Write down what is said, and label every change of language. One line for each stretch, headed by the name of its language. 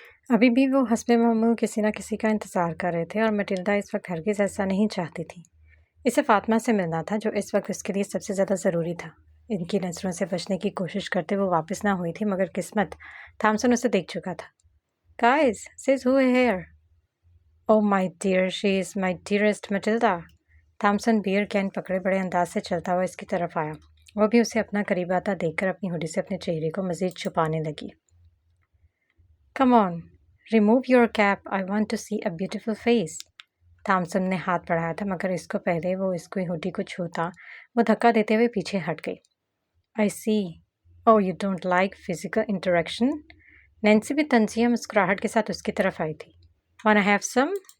Urdu: ابھی بھی وہ حسب معمول کسی نہ کسی کا انتظار کر رہے تھے، اور میٹلڈا اس وقت ہرگز ایسا نہیں چاہتی تھی۔ اسے فاطمہ سے ملنا تھا جو اس وقت اس کے لیے سب سے زیادہ ضروری تھا۔ ان کی نظروں سے بچنے کی کوشش کرتے وہ واپس نہ ہوئی تھی، مگر قسمت تھامسن اسے دیکھ چکا تھا۔
English: "Guys, says who here?" "Oh my dear, she is my dearest Matilda."
Urdu: Thomson beer can پکڑے بڑے انداز سے چلتا ہوا اس کی طرف آیا۔ وہ بھی اسے اپنا قریب آتا دیکھ کر اپنی ہوڈی سے اپنے چہرے کو مزید چھپانے لگی۔
English: "Come on, remove your cap. I want to see a beautiful face."
Urdu: Thomson نے ہاتھ بڑھایا تھا، مگر اس کو پہلے وہ اس کی ہوڈی کو چھوتا وہ دھکا دیتے ہوئے پیچھے ہٹ گئی۔
English: "I see. Oh, you don't like physical interaction?"
Urdu: Nancy بھی طنزیہ مسکراہٹ کے ساتھ اس کی طرف آئی تھی۔
English: "Wanna have some?"